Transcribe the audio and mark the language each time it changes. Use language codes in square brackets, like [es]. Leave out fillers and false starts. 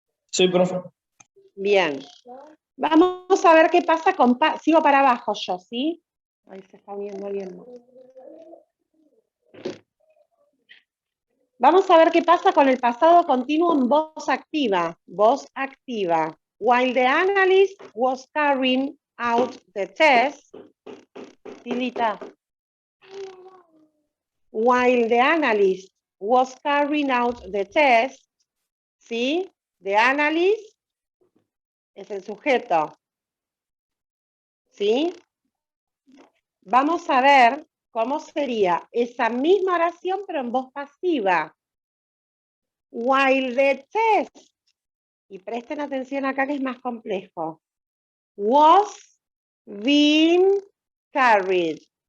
[es] Sí, profe. Bien. Vamos a ver qué pasa con... Sigo para abajo yo, ¿sí? Ahí se está uniendo alguien. Vamos a ver qué pasa con el pasado continuo en voz activa. Voz activa. [en] While the analyst was carrying out the test, Tilita. While the analyst was carrying out the test, [es] ¿sí? [en] The analyst [es] es el sujeto. ¿Sí? Vamos a ver cómo sería esa misma oración, pero en voz pasiva. [en] While the test, [es] y presten atención acá que es más complejo, [en] was being carried.